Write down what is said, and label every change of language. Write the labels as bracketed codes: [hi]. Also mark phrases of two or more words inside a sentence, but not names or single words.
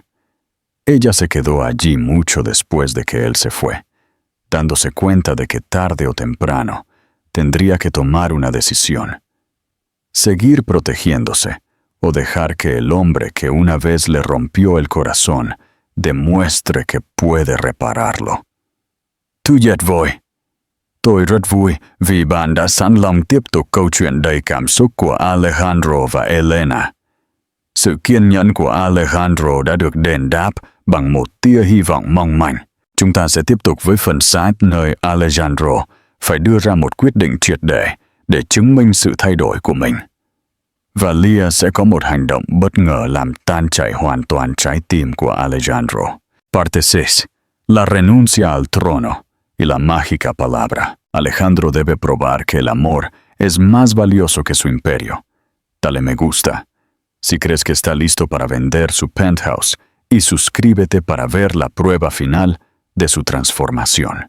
[es] Ella se quedó allí mucho después de que él se fue, dándose cuenta de que tarde o temprano tendría que tomar una decisión. Seguir protegiéndose o dejar que el hombre que una vez le rompió el corazón demuestre que puede repararlo. Thu dệt vội. [vi] Tôi rất vui vì bạn đã sẵn lòng tiếp tục câu chuyện đầy cảm xúc của Alejandro và Elena. Sự kiên nhẫn của Alejandro đã được đền đáp bằng một tia hy vọng mong manh. Chúng ta sẽ tiếp tục với phần sát nơi Alejandro phải đưa ra một quyết định triệt để chứng minh sự thay đổi của mình. Và Lia sẽ có một hành động bất ngờ làm tan chảy hoàn toàn trái tim của Alejandro. [es] Parte 6. La renuncia al trono y la mágica palabra. Alejandro debe probar que el amor es más valioso que su imperio. Dale me gusta si crees que está listo para vender su penthouse y suscríbete para ver la prueba final de su transformación.